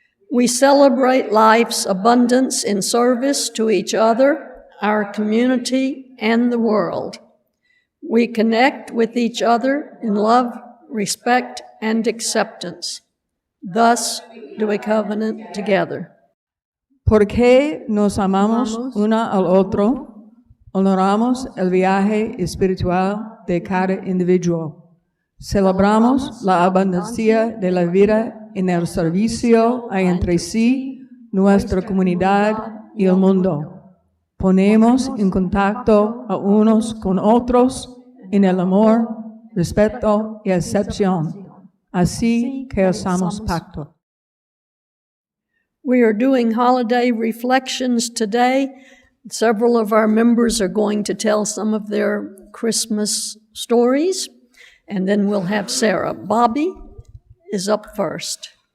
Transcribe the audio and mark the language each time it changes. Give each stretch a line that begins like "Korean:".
English: We celebrate life's abundance in service to each other, our community, and the world. We connect with each other in love, respect, and acceptance. Thus do we covenant together.
Spanish: Porque nos amamos uno al otro, honoramos el viaje espiritual de cada individuo. Celebramos la abundancia de la vida en el servicio a entre sí, nuestra comunidad y el mundo. Ponemos en contacto a unos con otros en el amor, respeto y acepción. Así que hacemos pacto.
English: We are doing holiday reflections today. Several of our members are going to tell some of their Christmas stories, and then we'll have Sarah. Bobby is up first.